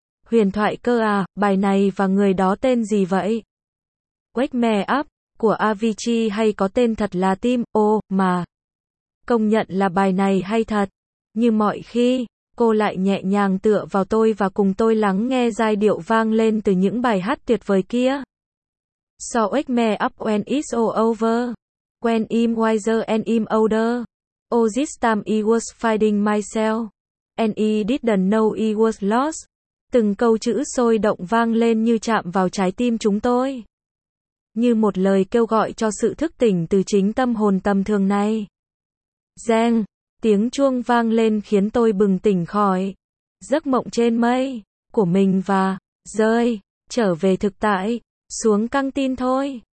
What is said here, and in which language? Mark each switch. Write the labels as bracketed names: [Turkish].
[Vietnamese] Huyền thoại cơ à, bài này và người đó tên gì vậy? Wake Me Up của Avicii hay có tên thật là Tim O mà. Công nhận là bài này hay thật. Như mọi khi, cô lại nhẹ nhàng tựa vào tôi và cùng tôi lắng nghe giai điệu vang lên từ những bài hát tuyệt vời kia. [English] So Wake Me Up When It's All Over, When I'm Wiser and I'm Older, Oh This Time I Was Finding Myself, And I Didn't Know I Was Lost. [Vietnamese] Từng câu chữ sôi động vang lên như chạm vào trái tim chúng tôi. Như một lời kêu gọi cho sự thức tỉnh từ chính tâm hồn tầm thường này. Reng, tiếng chuông vang lên khiến tôi bừng tỉnh khỏi giấc mộng trên mây của mình và rơi trở về thực tại, xuống căng tin thôi.